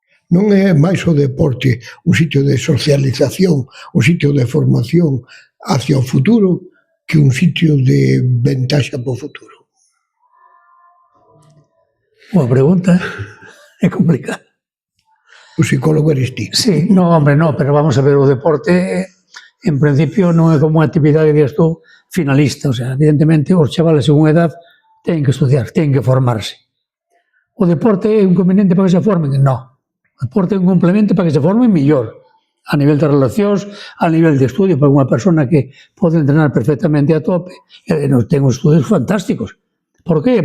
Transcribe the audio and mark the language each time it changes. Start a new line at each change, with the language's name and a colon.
Galician: Non é máis o deporte un sitio de socialización, un sitio de formación hacia o futuro que un sitio de ventaxa para o futuro. Boa pregunta, é complicado. O psicólogo eres ti.
Spanish: Sí, no, hombre, no, pero vamos a ver,
Galician: o deporte en principio non é como unha actividade que digas tú finalista, o sea, evidentemente os chavales según edad teñen que estudiar, teñen que formarse. O deporte é un conveniente para que se formen? No. O deporte é un complemento para que se formen mellor, a nivel de relacións, a nivel de estudio, para unha persona que pode entrenar perfectamente a tope, ten uns estudios fantásticos. Por qué?